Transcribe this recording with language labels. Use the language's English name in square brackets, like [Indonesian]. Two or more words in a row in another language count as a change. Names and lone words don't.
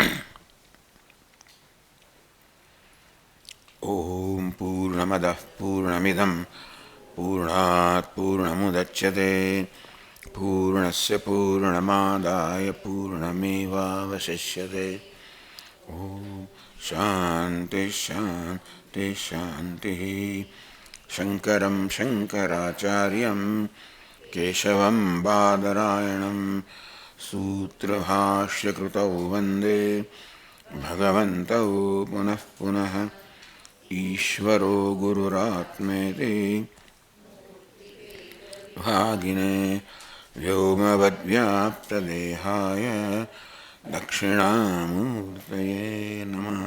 [Sanskrit] ॐ पूर्णमदः पूर्णमिदं पूर्णात् पूर्णमुदच्यते पूर्णस्य पूर्णमादाय पूर्णमेवावशिष्यते. ॐ शान्तिः शान्तिः शान्तिः. शङ्करं शङ्कराचार्यं केशवं बादरायणं सूत्रभाष्यकृतौ वन्दे भगवन्तौ पुनः पुनः. ईश्वरो गुरुरात्मेति भागिने व्योमवद्व्याप्तदेहाय दक्षिणामूर्तये नमः.